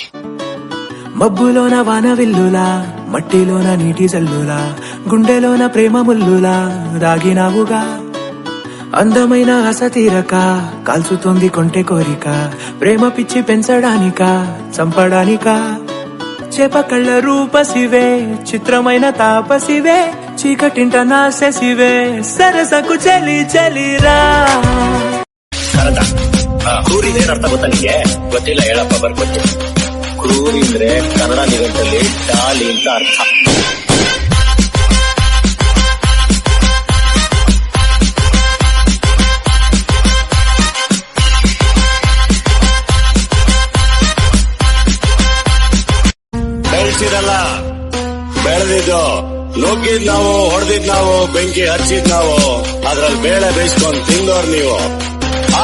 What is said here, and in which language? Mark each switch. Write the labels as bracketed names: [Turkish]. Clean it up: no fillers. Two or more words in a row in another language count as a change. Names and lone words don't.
[Telugu] మబ్బులోన వానవిల్లులా, మట్టిలోన నీటి జల్లులా, గుండెలోన ప్రేమ ముల్లులా దాగినావుగా. అందమైన ఆశ తీరక కాల్చుతోంది కొంటె కోరిక, ప్రేమ పిచ్చి పెంచడానిక చంపడానిక. చేప కళ్ళ రూపసివే, చిత్రమైన తాపసివే, చీకటింట నాశసివే, సరసకు చలి చలిరా. [Kannada] ಕ್ರೂರಿದೇನು ಅರ್ಥ ಗೊತ್ತಾ ನಿಮಗೆ? ಗೊತ್ತಿಲ್ಲ, ಹೇಳಪ್ಪ ಬರ್ಕೊಟ್ಟು. ಕ್ರೂರಿ ಅಂದ್ರೆ ಕನ್ನಡ ನಿಘಂಟಲ್ಲಿ ಡಾಲಿ ಅಂತ ಅರ್ಥ. ಬೆಳೆಸಿರಲ್ಲ, ಬೆಳೆದಿದ್ದು ನುಗ್ಗಿದ್ ನಾವು, ಹೊಡೆದಿದ್ ನಾವು, ಬೆಂಕಿ ಹಚ್ಚಿದ್ ನಾವು, ಅದ್ರಲ್ಲಿ ಬೇಳೆ ಬೇಯಿಸ್ಕೊಂಡ್ ತಿಂದೋರ್ ನೀವು.